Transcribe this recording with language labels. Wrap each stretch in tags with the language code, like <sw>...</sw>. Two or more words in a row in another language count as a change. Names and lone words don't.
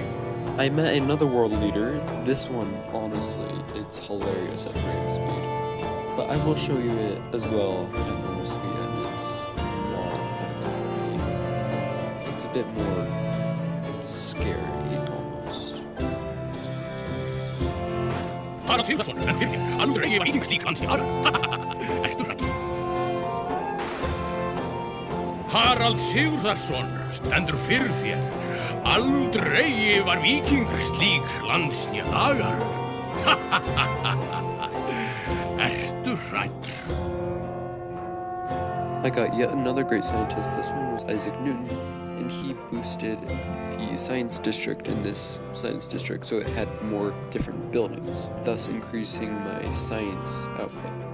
<en>I met another world leader. This one, honestly, it's hilarious at 3 speed. But I will show you it as well at normal speed, and it's not as funny. It's a bit more scary, almost.</en> <is>Harald Sigurðarson stendur fyrir þér. Aldrei var víking slík lands í aðra. Ertu hræddur? Harald Sigurðarson stendur fyrir þér. Aldrei var víking slík lands í lagar. Ertu hræddur?</is> <en>I got yet another great scientist. This one was Isaac Newton, and he boosted the science district in this science district so it had more different buildings, thus increasing my science output.</en>